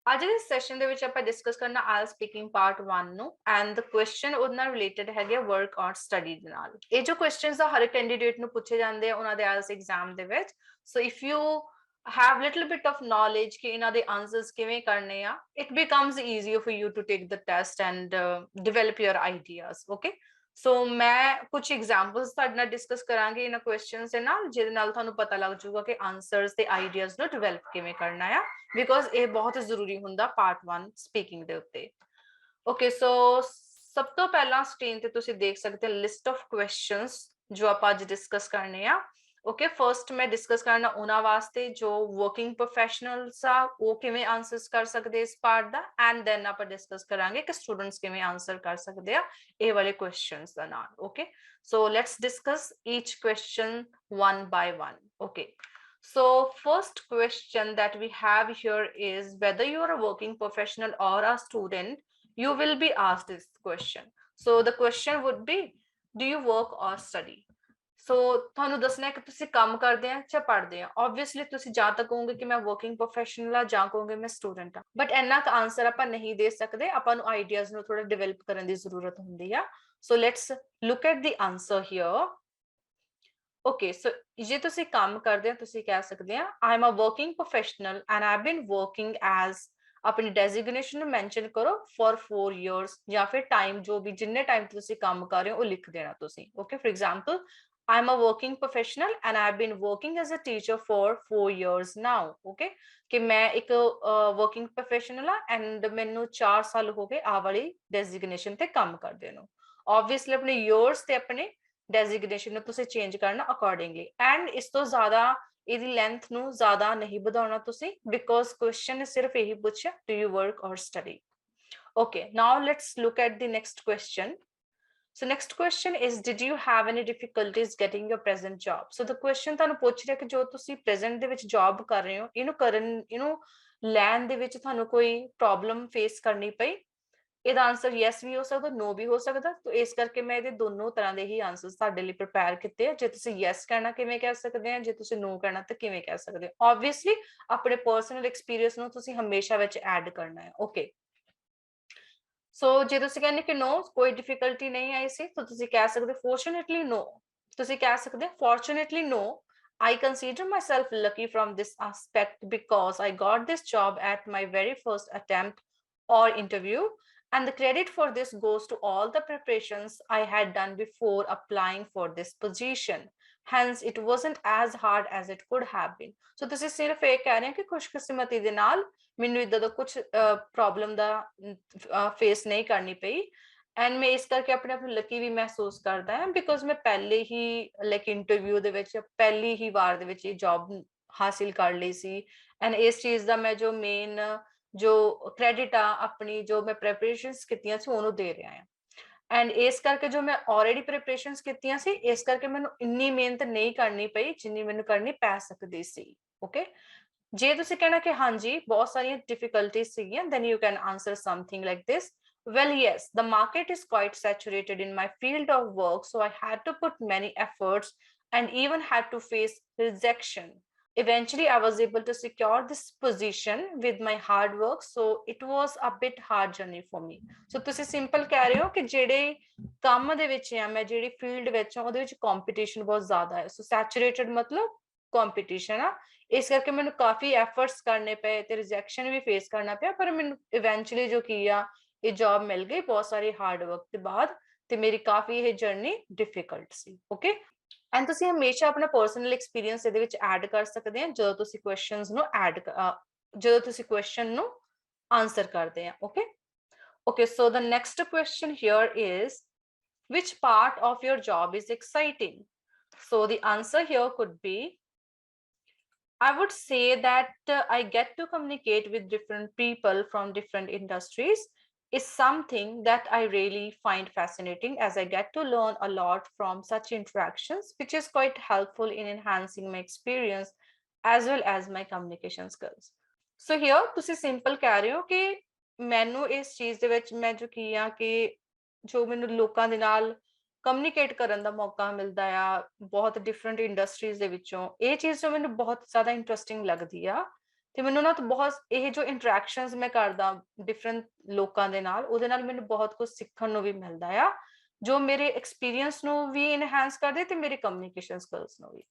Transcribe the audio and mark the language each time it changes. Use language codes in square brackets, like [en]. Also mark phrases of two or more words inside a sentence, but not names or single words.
[pa] ਅੱਜ ਦੇ ਸੈਸ਼ਨ ਦੇ ਵਿੱਚ ਆਪਾਂ ਡਿਸਕਸ ਕਰਨਾ [en] IELTS speaking part 1 [pa] ਨੂੰ [en] and the question [pa] ਉਹਦੇ ਨਾਲ ਰਿਲੇਟਡ ਹੈਗੇ [en] work or study [pa] ਦੇ ਨਾਲ। ਇਹ ਜੋ ਕੁਐਸਚਨਸ ਆ ਹਰ ਕੈਂਡੀਡੇਟ ਨੂੰ ਪੁੱਛੇ ਜਾਂਦੇ ਆ ਉਹਨਾਂ ਦੇ [en] IELTS exam [pa] ਦੇ ਵਿੱਚ। [en] so if you have little bit of knowledge [pa] ਕਿ ਇਹਨਾਂ ਦੇ ਆਨਸਰਸ ਕਿਵੇਂ ਕਰਨੇ ਆ, [en] it becomes easier for you to take the test and develop your ideas. [pa] Okay, ਸੋ ਮੈਂ ਕੁਝ ਐਗਜ਼ਾਮਪਲਸ ਤੁਹਾਡੇ ਨਾਲ ਡਿਸਕਸ ਕਰਾਂਗੇ ਇਹਨਾਂ ਕੁਐਸਚਨਸ ਦੇ ਨਾਲ, ਜਿਹਦੇ ਨਾਲ ਤੁਹਾਨੂੰ ਪਤਾ ਲੱਗ ਜਾਊਗਾ ਕਿ ਆਨਸਰਸ ਤੇ ਆਈਡੀਆਜ਼ ਨੂੰ ਡਿਵੈਲਪ ਕਿਵੇਂ ਕਰਨਾ ਆ, ਬਿਕੋਜ਼ ਇਹ ਬਹੁਤ ਜ਼ਰੂਰੀ ਹੁੰਦਾ [en] part 1 speaking [pa] ਦੇ ਉੱਤੇ। ਓਕੇ, ਸੋ ਸਭ ਤੋਂ ਪਹਿਲਾਂ ਸਕਰੀਨ ਤੇ ਤੁਸੀਂ ਦੇਖ ਸਕਦੇ ਹੋ [en] list of questions [pa] ਜੋ ਆਪਾਂ ਅੱਜ ਡਿਸਕਸ ਕਰਨੇ ਆ। ਓਕੇ, ਫਰਸਟ ਮੈਂ ਡਿਸਕਸ ਕਰਨਾ ਉਹਨਾਂ ਵਾਸਤੇ ਜੋ [en] working professionals [pa] ਆ ਉਹ ਕਿਵੇਂ ਆਨਸਰਸ ਕਰ ਸਕਦੇ ਇਸ ਪਾਰਟ ਦਾ, [en] and then [pa] ਆਪਾਂ ਡਿਸਕਸ ਕਰਾਂਗੇ ਕਿ ਸਟੂਡੈਂਟਸ ਕਿਵੇਂ ਆਨਸਰ ਕਰ ਸਕਦੇ ਆ ਇਹ ਵਾਲੇ ਕੁਐਸਚਨਸ ਦਾ ਨਾਲ। [en] ਓਕੇ, so let's discuss each question one by one. Okay, so first question that we have here is whether you are a working professional or a student, you will be asked this question. So the question would be, do you work or study? [pa] ਸੋ ਤੁਹਾਨੂੰ ਦੱਸਣਾ ਹੈ ਕਿ ਤੁਸੀਂ ਕੰਮ ਕਰਦੇ ਆ ਜਾਂ ਪੜ੍ਹਦੇ ਆ। ਆਬਵੀਅਸਲੀ ਤੁਸੀਂ ਜਾਂ ਤਾਂ ਕਹੋਗੇ ਕਿ ਮੈਂ [en] working professional [pa] ਆ ਜਾਂ ਕਹੋਗੇ ਮੈਂ ਸਟੂਡੈਂਟ ਆ, ਬਟ ਇੰਨਾ ਕੁ ਆਨਸਰ ਆਪਾਂ ਨਹੀਂ ਦੇ ਸਕਦੇ, ਆਪਾਂ ਨੂੰ ਆਈਡੀਆਜ਼ ਨੂੰ ਥੋੜਾ ਡਿਵੈਲਪ ਕਰਨ ਦੀ ਜ਼ਰੂਰਤ ਹੁੰਦੀ ਆ। [en] so let's look at the answer here. [pa] ਓਕੇ, ਸੋ ਜੇ ਤੁਸੀਂ ਕੰਮ ਕਰਦੇ ਆ ਤੁਸੀਂ ਕਹਿ ਸਕਦੇ ਆ [en] I am a working professional and I have been working as, [pa] ਆਪਣੀ ਡੈਜ਼ਿਗਨੇਸ਼ਨ ਨੂੰ ਮੈਂਸ਼ਨ ਕਰੋ [en] for 4 years, [pa] ਜਾਂ ਫਿਰ ਟਾਈਮ ਜੋ ਵੀ ਜਿੰਨੇ ਟਾਈਮ ਤੁਸੀਂ ਕੰਮ ਕਰ ਰਹੇ ਹੋ ਉਹ ਲਿਖ ਦੇਣਾ ਤੁਸੀਂ। [en] okay, for example I'm a working professional and I've been working as a teacher for 4 years now. [pa] Okay, ਕਿ ਮੈਂ ਇੱਕ [en] working professional [pa] ਆ and ਮੈਨੂੰ 4 ਸਾਲ ਹੋ ਗਏ ਆ ਵਾਲੀ designation ਤੇ ਕੰਮ ਕਰਦੇ ਨੂੰ। Obviously ਆਪਣੇ years ਤੇ ਆਪਣੇ designation ਨੂੰ ਤੁਸੀਂ change ਕਰਨਾ accordingly, and ਇਸ ਤੋਂ ਜ਼ਿਆਦਾ ਇਹਦੀ length ਨੂੰ ਜ਼ਿਆਦਾ ਨਹੀਂ ਵਧਾਉਣਾ ਤੁਸੀਂ, [en] because question [pa] ਨੇ ਸਿਰਫ ਇਹੀ ਪੁੱਛਿਆ [en] do you work or study. Okay, now let's look at the next question. So next question is, did you have any difficulties getting your present job? So the question [pa] ਤੁਹਾਨੂੰ ਪੁੱਛ ਰਿਹਾ ਕਿ ਜੋ ਤੁਸੀਂ present ਦੇ ਵਿੱਚ job ਕਰ ਰਹੇ ਹੋ ਇਹਨੂੰ ਲੈਣ ਦੇ ਵਿੱਚ ਤੁਹਾਨੂੰ ਕੋਈ problem face ਕਰਨੀ ਪਈ? ਇਹਦਾ ਆਨਸਰ yes ਵੀ ਹੋ ਸਕਦਾ, no ਵੀ ਹੋ ਸਕਦਾ, ਤਾਂ ਇਸ ਕਰਕੇ ਮੈਂ ਇਹਦੇ ਦੋਨੋਂ ਤਰ੍ਹਾਂ ਦੇ ਹੀ ਆਨਸਰਸ ਤੁਹਾਡੇ ਲਈ ਪ੍ਰਪੇਅਰ ਕੀਤੇ ਆ। ਜੇ ਤੁਸੀਂ yes ਕਹਿਣਾ ਕਿਵੇਂ ਕਹਿ ਸਕਦੇ ਆ, ਜੇ ਤੁਸੀਂ no ਕਹਿਣਾ ਤਾਂ ਕਿਵੇਂ ਕਹਿ ਸਕਦੇ ਹੋ। ਆਬਵੀਅਸਲੀ ਆਪਣੇ [en] personal experience [pa] ਨੂੰ ਤੁਸੀਂ ਹਮੇਸ਼ਾ ਵਿੱਚ ਐਡ ਕਰਨਾ ਹੈ। ਓਕੇ, ਸੋ ਜੇ ਤੁਸੀਂ ਕਹਿੰਦੇ ਕਿ no ਕੋਈ ਡਿਫਿਕਲਟੀ ਨਹੀਂ ਆਈ ਸੀ ਤਾਂ ਤੁਸੀਂ ਕਹਿ ਸਕਦੇ [en] fortunately no, [pa] ਤੁਸੀਂ ਕਹਿ ਸਕਦੇ [en] fortunately no, I consider myself lucky from this aspect because I got this job at my very first attempt or interview, and the credit for this goes to all the preparations I had done before applying for this position. Hence it wasn't as hard as it could have been. [pa] So ਤੁਸੀਂ ਸਿਰਫ ਇਹ ਕਹਿ ਰਹੇ ਹੋ ਕਿ ਖੁਸ਼ਕਿਸਮਤੀ ਦੇ ਨਾਲ ਮੈਨੂੰ ਇਦਾਂ ਦਾ ਕੁਝ ਪ੍ਰੋਬਲਮ ਦਾ ਫੇਸ ਨਹੀਂ ਕਰਨੀ ਪਈ, ਐਂਡ ਮੈਂ ਇਸ ਕਰਕੇ ਆਪਣੇ ਆਪ ਨੂੰ ਲੱਕੀ ਵੀ ਮਹਿਸੂਸ ਕਰਦਾ ਹਾਂ ਬਿਕੋਜ਼ ਮੈਂ ਪਹਿਲੇ ਹੀ ਲਾਈਕ ਇੰਟਰਵਿਊ ਦੇ ਵਿੱਚ ਪਹਿਲੀ ਹੀ ਵਾਰ ਦੇ ਵਿੱਚ ਇਹ ਜੌਬ ਹਾਸਿਲ ਕਰ ਲਈ ਸੀ, ਐਂਡ ਇਸ ਚੀਜ਼ ਦਾ ਮੈਂ ਜੋ ਮੇਨ ਜੋ ਕ੍ਰੈਡਿਟ ਆ ਆਪਣੀ ਜੋ ਮੈਂ ਪ੍ਰੈਪਰੇਸ਼ਨਸ ਕੀਤੀਆਂ ਸੀ ਉਹਨੂੰ ਦੇ ਰਿਹਾ ਹਾਂ, ਐਂਡ ਇਸ ਕਰਕੇ ਜੋ ਮੈਂ ਆਲਰੇਡੀ ਪ੍ਰੈਪਰੇਸ਼ਨਸ ਕੀਤੀਆਂ ਸੀ ਇਸ ਕਰਕੇ ਮੈਨੂੰ ਇੰਨੀ ਮਿਹਨਤ ਨਹੀਂ ਕਰਨੀ ਪਈ ਜਿੰਨੀ ਮੈਨੂੰ ਕਰਨੀ ਪੈ ਸਕਦੀ ਸੀ। ਓਕੇ, ਜੇ ਤੁਸੀਂ ਕਹਿਣਾ ਕਿ ਹਾਂਜੀ ਬਹੁਤ ਸਾਰੀਆਂ ਡਿਫਿਕਲਟੀਜ਼ ਸੀਗੀਆਂ, [en] then you can answer something like this. Well, yes, the market is quite saturated in my field of work, so I had to put many efforts and even had to face rejection. Eventually, I was able to secure this position with my hard work, so it was a bit hard journey for me. [pa] So ਤੁਸੀਂ ਸਿੰਪਲ ਕਹਿ ਰਹੇ ਹੋ ਕਿ ਜਿਹੜੇ ਕੰਮ ਦੇ ਵਿੱਚ ਆ ਮੈਂ ਜਿਹੜੀ ਫੀਲਡ ਵਿੱਚ ਆ ਉਹਦੇ ਵਿੱਚ ਕੰਪੀਟੀਸ਼ਨ ਬਹੁਤ ਜ਼ਿਆਦਾ ਹੈ। ਸੋ ਸੈਚੂਰੇਟਡ ਮਤਲਬ ਕੰਪੀਟੀਸ਼ਨ ਆ, ਇਸ ਕਰਕੇ ਮੈਨੂੰ ਕਾਫੀ ਐਫਰਟਸ ਕਰਨੇ ਪਏ ਤੇ ਰਿਜੈਕਸ਼ਨ ਵੀ ਫੇਸ ਕਰਨਾ ਪਿਆ, ਪਰ ਮੈਨੂੰ ਇਵੈਂਚੁਅਲੀ ਜੋ ਕੀ ਆ ਇਹ ਜੌਬ ਮਿਲ ਗਈ ਬਹੁਤ ਸਾਰੀ [en] hard work [pa] ਦੇ ਬਾਅਦ, ਤੇ ਮੇਰੀ ਕਾਫੀ ਇਹ ਜਰਨੀ ਡਿਫਿਕਲਟ ਸੀ। ਓਕੇ, ਐਂਡ ਤੁਸੀਂ ਹਮੇਸ਼ਾ ਆਪਣਾ [en] personal experience [pa] ਇਹਦੇ ਵਿੱਚ ਐਡ ਕਰ ਸਕਦੇ ਆ ਜਦੋਂ ਤੁਸੀਂ ਕੁਐਸਚਨਸ ਨੂੰ ਜਦੋਂ ਤੁਸੀਂ ਕੁਐਸਚਨ ਨੂੰ ਆਨਸਰ ਕਰਦੇ ਆ। [en] okay, okay, so the next question here is which part of your job is exciting? So the answer here could be, I would say that I get to communicate with different people from different industries is something that I really find fascinating, as I get to learn a lot from such interactions, which is quite helpful in enhancing my experience as well as my communication skills. So here [pa] ਤੁਸੀਂ ਸਿੰਪਲ ਕਹਿ ਰਹੇ ਹੋ ਕਿ ਮੈਨੂੰ ਇਸ ਚੀਜ਼ ਦੇ ਵਿੱਚ ਮੈਂ ਜੋ ਕੀ ਆ ਕਿ ਜੋ ਮੈਨੂੰ ਲੋਕਾਂ ਦੇ ਨਾਲ ਕਮਿਊਨੀਕੇਟ ਕਰਨ ਦਾ ਮੌਕਾ ਮਿਲਦਾ ਆ ਬਹੁਤ [en] different industries [pa] ਦੇ ਵਿੱਚੋਂ, ਇਹ ਚੀਜ਼ ਜੋ ਮੈਨੂੰ ਬਹੁਤ ਜ਼ਿਆਦਾ ਇੰਟਰਸਟਿੰਗ ਲੱਗਦੀ ਆ, ਤੇ ਮੈਨੂੰ ਨਾ ਬਹੁਤ ਇਹ ਜੋ ਇੰਟਰੈਕਸ਼ਨਸ ਮੈਂ ਕਰਦਾ ਡਿਫਰੈਂਟ ਲੋਕਾਂ ਦੇ ਨਾਲ, ਉਹਦੇ ਨਾਲ ਮੈਨੂੰ ਬਹੁਤ ਕੁਝ ਸਿੱਖਣ ਨੂੰ ਵੀ ਮਿਲਦਾ ਆ, ਜੋ ਮੇਰੇ ਐਕਸਪੀਰੀਅੰਸ ਨੂੰ ਵੀ ਇਨਹੈਂਸ ਕਰਦੇ ਤੇ ਮੇਰੇ [en] communication skills [pa] ਨੂੰ ਵੀ।